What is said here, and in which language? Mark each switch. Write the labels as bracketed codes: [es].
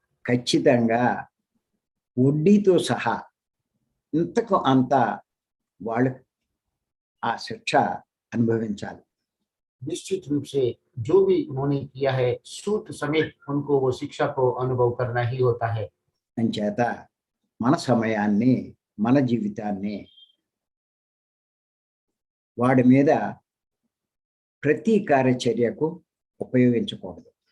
[te] ఖచ్చితంగా వడ్డీతో సహా ఇంతకు అంత వాళ్ళు ఆ శిక్ష అనుభవించాలి. [hi] निश्चित रूप से जो भी उन्होंने किया है सूद समेत उनको वो शिक्षा को अनुभव करना ही होता है। [te] అంచేత మన సమయాన్ని, మన జీవితాన్ని వాడి మీద ప్రతీకార చర్యకు ఉపయోగించకూడదు.